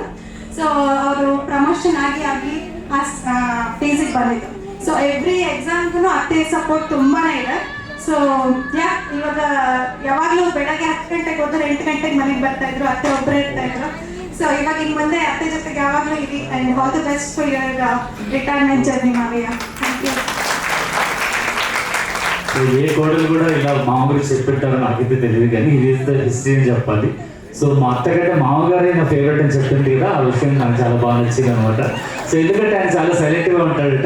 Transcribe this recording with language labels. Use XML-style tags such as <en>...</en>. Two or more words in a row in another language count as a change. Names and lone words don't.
<kn>ಸೊ ಅವರು ಪ್ರಮೋಷನ್ ಆಗಿ ಆ ಫೇಸಿಗೆ ಬಂದಿತ್ತು. ಸೊ</kn> <en>every exam</en> <kn>ಅತ್ತೆ ಸಪೋರ್ಟ್ ತುಂಬಾ ಇದೆ. ಸೊ ಇವಾಗ ಯಾವಾಗಲೂ ಬೆಳಗ್ಗೆ 10 ಗಂಟೆಗೆ ಹೋದ್ರೆ 8 ಗಂಟೆಗೆ ಮನೆಗೆ ಬರ್ತಾ ಇದ್ರು, ಅತ್ತೆ ಒಬ್ಬರೇ ಇರ್ತಾ ಇದ್ರು. ಸೊ ಇವಾಗ ಇನ್ನು ಮುಂದೆ ಅತ್ತೆ ಜೊತೆಗೆ ಯಾವಾಗಲೂ ಇರಿ.</kn> <en>and all the best for your retirement journey మావయ్య. thank you.</en> <te>సో ఏ కోడలు కూడా ఇలా మా గురించి చెప్పిట్టారో నాకైతే తెలియదు, కానీ ఇది హిస్టరీ అని చెప్పాలి. సో మా అత్తకంటే మామగారే నా ఫేవరెట్ అని చెప్తుంది కదా, ఆ విషయం నాకు చాలా బాగా నచ్చింది అనమాట. సో ఎందుకంటే ఆయన చాలా సైలెంట్గా ఉంటాడట.</te>